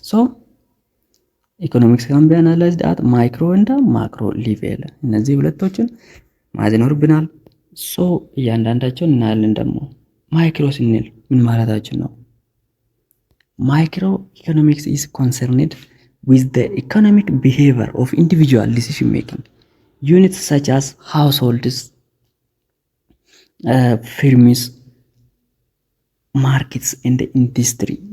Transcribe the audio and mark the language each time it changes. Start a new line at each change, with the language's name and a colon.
English: so economics can be analyzed at micro and macro level.
Amharic: እነዚህ ሁለቶችን ማየት ይኖርብናል። ሶ እያንዳንዳቸውን እናያለን። ደግሞ ማይክሮ ስንል ምን ማለታችን ነው?
English: Micro economics is concerned with the economic behavior of individual decision making units such as households, firms, markets and industry.